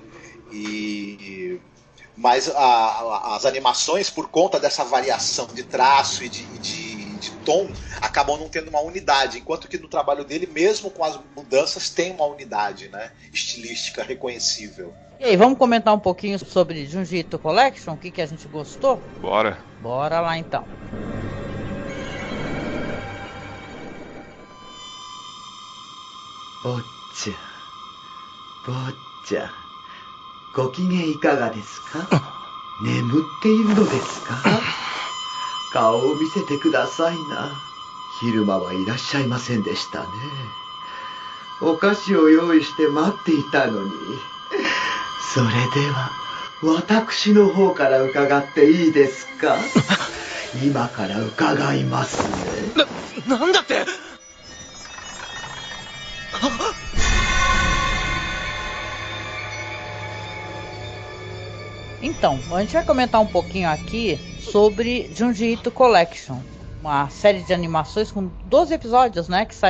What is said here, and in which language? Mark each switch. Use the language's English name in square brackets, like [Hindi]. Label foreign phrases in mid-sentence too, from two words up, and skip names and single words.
[Portuguese] Mas as animações, por conta dessa variação de traço e de tom, acabam não tendo uma unidade, enquanto que no trabalho dele, mesmo com as mudanças, tem uma unidade, né, estilística reconhecível. E aí, vamos comentar um pouquinho sobre Junjito Collection, o que a gente gostou? Bora lá então. Boccia, [Japanese] ご機嫌いかがですか？眠っているのですか？顔を見せてくださいな。昼間はいらっしゃいませんでしたね。お菓子を用意して待っていたのに。それでは私の方から伺っていいですか？今から伺いますね。なんだって？ [Portuguese] Então, a gente vai comentar um pouquinho aqui sobre Junjito Collection, uma série de animações com 12 episódios, né, que